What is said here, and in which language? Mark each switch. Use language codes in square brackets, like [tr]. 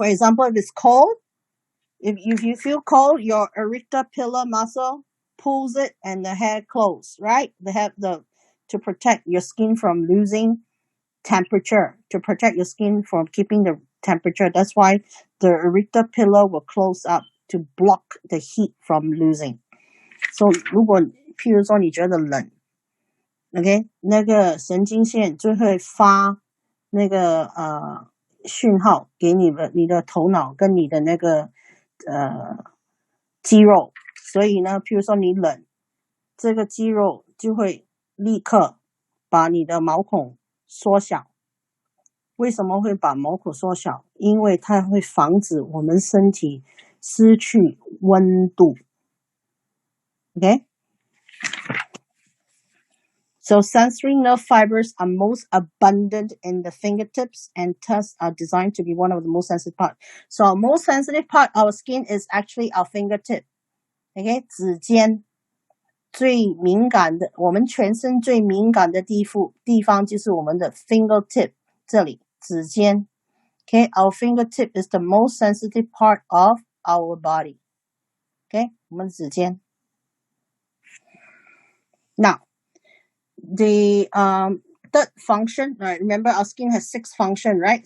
[en] For example, if it's cold, if you feel cold, your auricular muscle pulls it and the hair close, right? They have to protect your skin from losing temperature, to protect your skin from keeping the temperature. That's why the auricular will close up to block the heat from losing. [zh] So 如果譬如说你觉得冷 ，OK， 那个神经线就会发那个讯号给你的头脑跟你的那个肌肉，所以呢，譬如说你冷，这个肌肉就会立刻把你的毛孔缩小。为什么会把毛孔缩小？因为它会防止我们身体失去温度。 [en] Okay? So sensory nerve fibers are most abundant in the fingertips and thus are designed to be one of the most sensitive parts. So our most sensitive part of our skin is actually our fingertip. Okay? [zh] 指尖最敏感的，我们全身最敏感的地方就是我们的 fingertip 这里，指尖。 [en] Okay, our fingertip is the most sensitive part of our body. [zh] Okay, 我们指尖。 [en] Now, the third function, right? Remember our skin has 6 functions, right?